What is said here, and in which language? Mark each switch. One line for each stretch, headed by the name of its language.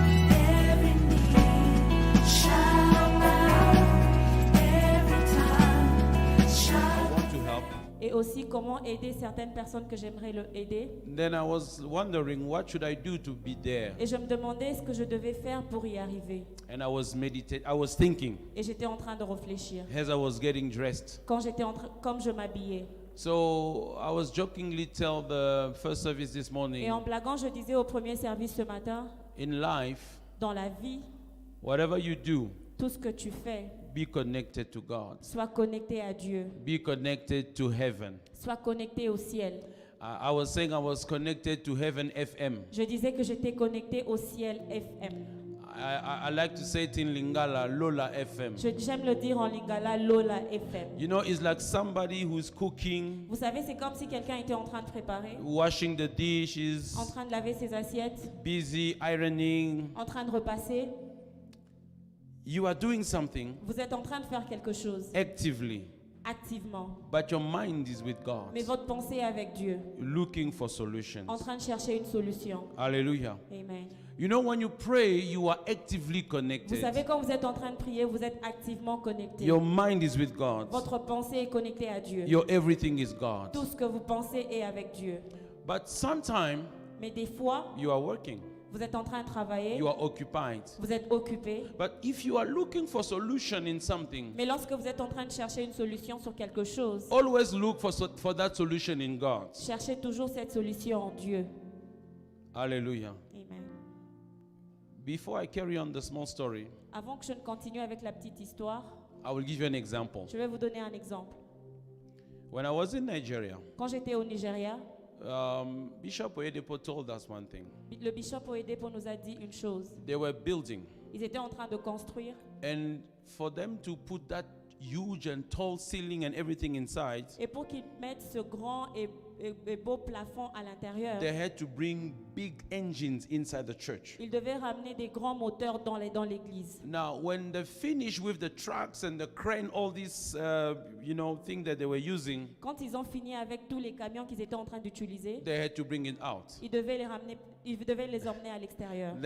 English: Every knee shall bow, every tongue shall. want to help.
French: Et aussi comment aider certaines personnes que j'aimerais aider.
English: Then I was wondering what should I do to be there.
French: Et je me demandais ce que je devais faire pour y arriver.
English: And I was thinking
French: Et j'étais en train de réfléchir.
English: as I was getting dressed.
French: Comme je m'habillais.
English: So I was jokingly tell the first service this
French: Et
English: morning,
French: en blaguant, je disais au premier service ce matin,
English: in life,
French: dans la vie,
English: whatever you do,
French: tout ce que tu fais,
English: be connected to God.
French: sois connecté à Dieu.
English: Be connected to heaven.
French: Sois connecté au ciel.
English: I was saying I was connected to heaven FM.
French: Je disais que j'étais connecté au ciel FM.
English: I like to say it in Lingala, Lola FM.
French: J'aime le dire en lingala, Lola FM.
English: You know, it's like somebody who's cooking,
French: Vous savez, c'est comme si quelqu'un était en train de préparer,
English: washing the dishes,
French: en train de laver ses assiettes,
English: busy ironing.
French: en train de repasser.
English: You are doing something
French: Vous êtes en train de faire quelque chose
English: actively,
French: activement.
English: but your mind is with God,
French: Mais votre pensée est avec Dieu,
English: looking for solutions.
French: en train de chercher une solution.
English: Hallelujah. Amen. You know, when you pray, you are actively
French: Vous
English: connected.
French: savez, quand vous êtes en train de prier, vous êtes activement connecté.
English: Your mind is with God.
French: Votre pensée est connectée à Dieu.
English: Your everything is God.
French: Tout ce que vous pensez est avec Dieu.
English: But sometimes
French: Mais des fois,
English: you are working,
French: vous êtes en train de travailler,
English: you are occupied.
French: vous êtes occupé.
English: But if you are looking for solution in something,
French: Mais lorsque vous êtes en train de chercher une solution sur quelque chose,
English: always look for that solution in God.
French: cherchez toujours cette solution en Dieu.
English: Hallelujah. Amen. Before I carry on the small story,
French: Avant que je ne continue avec la petite histoire,
English: I will give you an example.
French: je vais vous donner un exemple.
English: When I was in Nigeria,
French: Quand j'étais au Nigeria,
English: Bishop Oyedepo told us one thing.
French: le bishop Oyedepo nous a dit une chose.
English: They were building,
French: Ils étaient en train de construire.
English: and for them to put that huge and tall ceiling and everything inside,
French: Et pour qu'ils mettent ce grand et beau plafond à l'intérieur,
English: they had to bring big engines inside the church.
French: ils devaient ramener des grands moteurs dans l'église.
English: Now, when they finished with the trucks and the crane, all these, thing that they were using,
French: Quand ils ont fini avec tous les camions qu'ils étaient en train d'utiliser,
English: they had to bring it out.
French: ils devaient les emmener à l'extérieur.